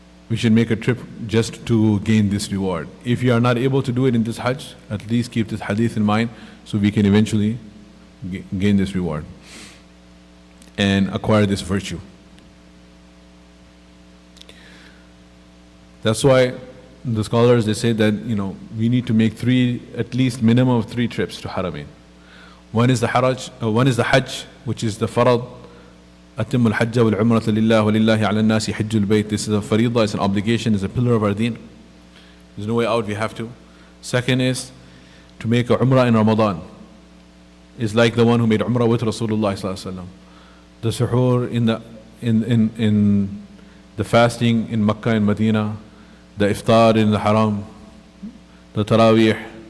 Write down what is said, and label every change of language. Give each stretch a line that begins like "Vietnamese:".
English: We should make a trip just to gain this reward. If you are not able to do it in this Hajj, at least keep this hadith in mind so we can eventually gain this reward and acquire this virtue. That's why the scholars, they say that, we need to make at least minimum of 3 trips to Haramain. One is the Hajj, which is the farad.
Arabic: أتم الحج والعمرة لله ولله على الناس حج البيت.
English: This is a faridah, it's an obligation, it's a pillar of our deen. There's no way out, we have to. Second is to make a umrah in Ramadan. It's like the one who made umrah with Rasulullah sallallahu alaihi wasallam. The suhoor in the fasting in Makkah and Medina, the iftar in the haram, the taraweeh.